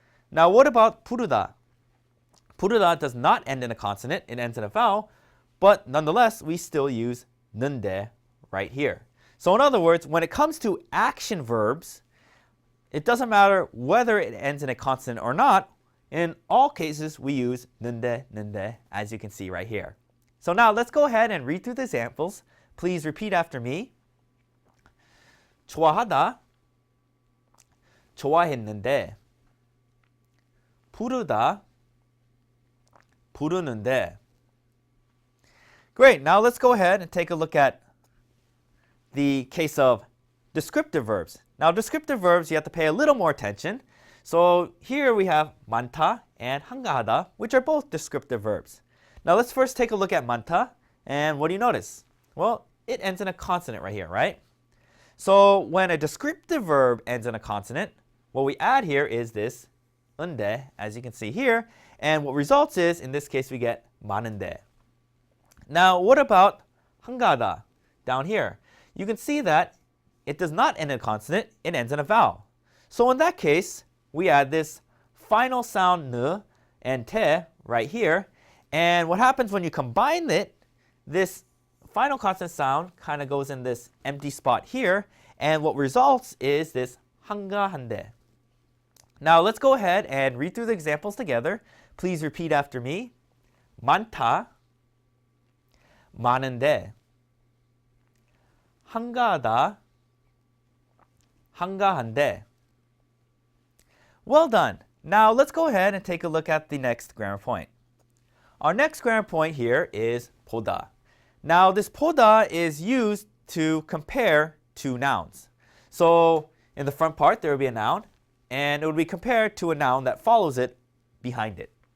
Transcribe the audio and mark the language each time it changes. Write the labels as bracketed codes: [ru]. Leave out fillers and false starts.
[en] Now what about 부르다? 부르다 does not end in a consonant, it ends in a vowel, but nonetheless, we still use 는데 right here. So in other words, when it comes to action verbs, it doesn't matter whether it ends in a consonant or not. In all cases, we use 는데, as you can see right here. So now let's go ahead and read through the examples. Please repeat after me. [ko] 좋아하다, 좋아했는데, 부르다, 부르는데. [en] Great, now let's go ahead and take a look at the case of descriptive verbs. Now descriptive verbs, you have to pay a little more attention. So here we have 많다 and 한가하다, which are both descriptive verbs. Now let's first take a look at 많다, and what do you notice? Well, it ends in a consonant right here, right? So when a descriptive verb ends in a consonant, what we add here is this 은데, as you can see here, and what results is, in this case, we get 많은데. Now what about 한가하다 down here? You can see that it does not end in a consonant, it ends in a vowel. So in that case, we add this final sound n and te right here, and what happens when you combine it, this final consonant sound kind of goes in this empty spot here, and what results is this 한가한데. Now let's go ahead and read through the examples together. Please repeat after me. [ko] 많다, 많은데, 한가하다, 한가한데. [en] Well done. Now let's go ahead and take a look at the next grammar point. Our next grammar point here is 보다. Now this 보다 is used to compare two nouns. So in the front part there will be a noun, and it will be compared to a noun that follows it behind it.